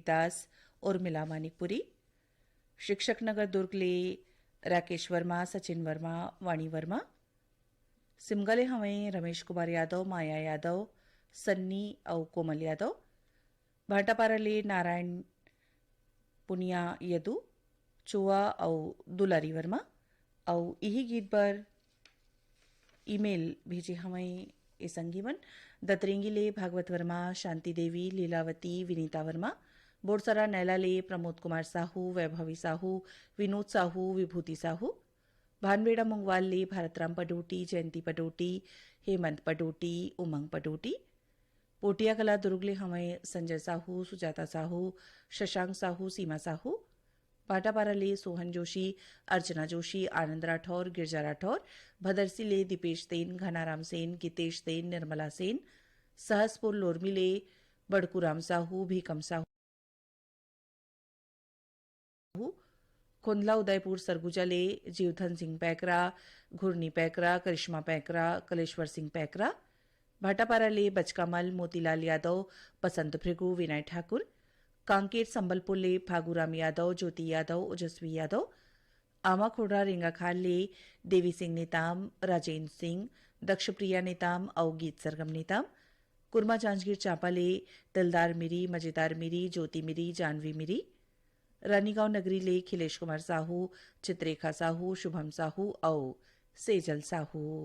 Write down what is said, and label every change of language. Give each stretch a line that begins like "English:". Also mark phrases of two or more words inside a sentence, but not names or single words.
Chhattisgarhi: दास उर्मिला मानिकपुरी शिक्षक नगर दुर्ग ले राकेश वर्मा सचिन वर्मा वाणी वर्मा सिमगले हमें रमेश कुमार यादव माया यादव सन्नी और कोमल यादव भाटापारा ले नारायण पुनिया यदु चुआ और दुलारी वर्मा और यही गीत पर ईमेल भेजे हमें ए संगीवन दतरेंगी ले भागवत वर्मा शांति देवी लीलावती विनीता वर्मा बोरसरा नैला ले प्रमोद कुमार साहू वैभवी साहू विनोद साहू विभूति साहू भानबेड़ा मुंगवाल ले भारतराम पडोटी जयंती पडोटी हेमंत पडोटी उमंग पडोटी पोटिया कला दुर्गले हमें संजय साहू सुजाता साहू शशांक साहू सीमा साहू पाटापारा ले सोहन जोशी अर्चना जोशी आनंद राठौर गिरजा राठौर भदरसी ले दीपेश सेन घनाराम सेन गीतेश सेन निर्मला सेन सहसपुर लोरमी ले बड़कूराम साहू भीकम साहू खुंदला उदयपुर सरगुजा ले जीवधन सिंह पैकरा घुरनी पैकरा करिश्मा पैकरा कलेश्वर सिंह पैकरा भाटापारा ले बचकामल मोतीलाल यादव बसंत भृगु विनय ठाकुर कांकेर संबलपुर ले फागूराम यादव ज्योति यादव ओजस्वी यादव आमा खोड़ा रेंगाखाल ले देवी सिंह नेताम राजेंद्र सिंह दक्षप्रिया नेताम और गीत सरगम नेताम कुरमा जांजगीर चांपा ले दिलदार मिरी मजेदार मिरी ज्योति मिरी जानवी मिरी रानीगांव नगरी ले खिलेश कुमार साहू चित्रेखा साहू शुभम साहू और सेजल साहू।